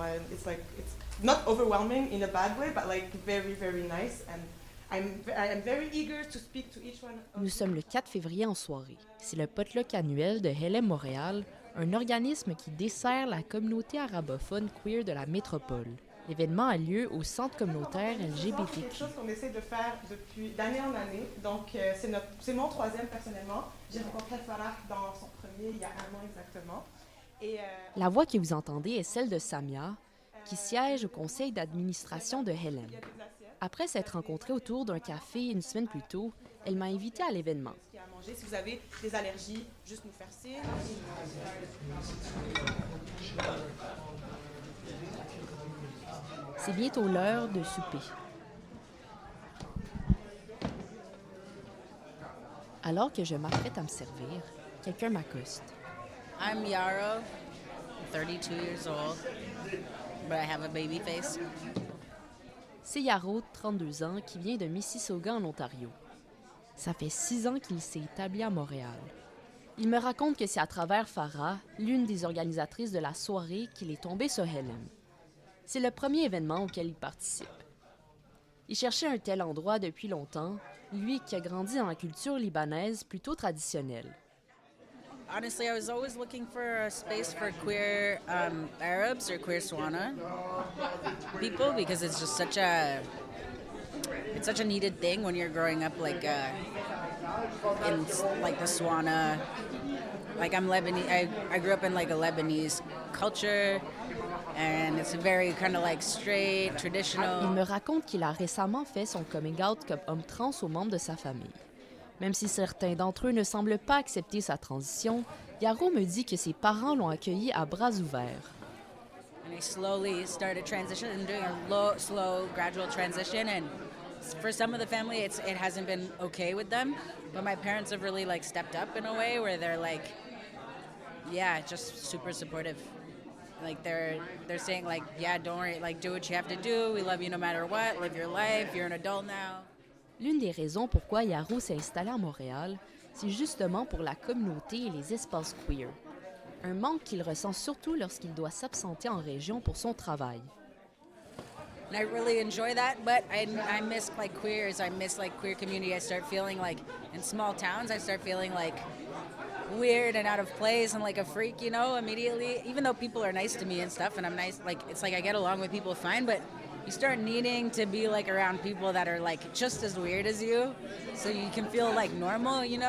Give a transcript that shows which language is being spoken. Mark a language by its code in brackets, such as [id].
[en] And it's not overwhelming in a bad way, but very, very nice. And I am very eager to speak to each one. [fr] Nous sommes le 4 février en soirée. C'est le potluck annuel de Helem Montréal, un organisme qui dessert la communauté arabophone queer de la métropole. L'événement a lieu au centre communautaire LGBTQ. C'est quelque chose qu'on essaie de faire d'année en année. Donc, c'est mon troisième personnellement. J'ai rencontré Farah dans son premier il y a 1 an exactement. La voix que vous entendez est celle de Samia, qui siège au conseil d'administration de Helem. Après s'être rencontrée autour d'un café une semaine plus tôt, elle m'a invitée à l'événement. Si vous avez des allergies, juste nous faire signe. C'est bientôt l'heure de souper. Alors que je m'apprête à me servir, quelqu'un m'accoste. [en] I'm Yarrow, 32 years old, but I have a baby face. [fr] C'est Yarrow, 32 ans, qui vient de Mississauga en Ontario. Ça fait 6 ans qu'il s'est établi à Montréal. Il me raconte que c'est à travers Farah, l'une des organisatrices de la soirée, qu'il est tombé sur Helem. C'est le premier événement auquel il participe. Il cherchait un tel endroit depuis longtemps, lui qui a grandi dans la culture libanaise plutôt traditionnelle. [en] Honestly, I was always looking for a space for queer Arabs or queer Swana people because it's just such a needed thing when you're growing up in the Swana. Like I'm Lebanese, I grew up in a Lebanese culture. And it's very kind of straight, traditional. [fr] Il me raconte qu'il a récemment fait son coming out comme homme trans aux membres de sa famille. Même si certains d'entre eux ne semblent pas accepter sa transition, Yarrow me dit que ses parents l'ont accueilli à bras ouverts. [en] And I slowly started transitioning and doing a slow, gradual transition. And for some of the family, it hasn't been okay with them. But my parents have really stepped up in a way where they're just super supportive. They're saying yeah, don't worry, do what you have to do. We love you no matter what. Live your life. You're an adult now. [fr] L'une des raisons pourquoi Yarrow s'est installé à Montréal, c'est justement pour la communauté et les espaces queer. Un manque qu'il ressent surtout lorsqu'il doit s'absenter en région pour son travail. [en] And I really enjoy that, but I miss queers. I miss queer community. I start feeling in small towns, I start feeling weird and out of place and a freak, immediately. Even though people are nice to me and stuff, and I'm nice, it's I get along with people fine, but you start needing to be around people that are just as weird as you, so you can feel normal,